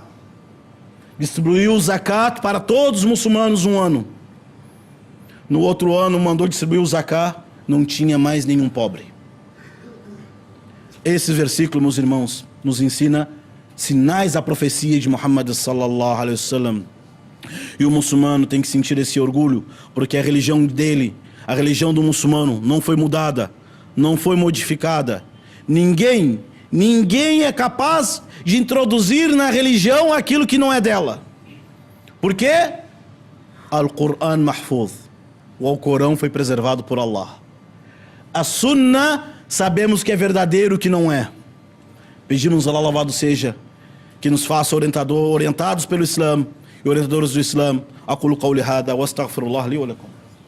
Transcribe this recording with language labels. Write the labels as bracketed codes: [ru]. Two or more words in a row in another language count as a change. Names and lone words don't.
[pt] Distribuiu o zakat para todos os muçulmanos 1 ano. No outro ano mandou distribuir o zakat, não tinha mais nenhum pobre. Esse versículo, meus irmãos, nos ensina sinais da profecia de Muhammad [ar] صلى الله عليه وسلم. [pt] E o muçulmano tem que sentir esse orgulho, porque a religião dele, a religião do muçulmano, não foi mudada, não foi modificada. Ninguém é capaz de introduzir na religião aquilo que não é dela. Por quê? [ar] القرآن محفوظ. [pt] O Alcorão foi preservado por Allah. A Sunnah, sabemos que é verdadeiro, o que não é. Pedimos a Allah, louvado seja, que nos faça orientados pelo Islã e orientadores do Islã. [ar] أقول قولي هذا وأستغفر الله لي ولكم.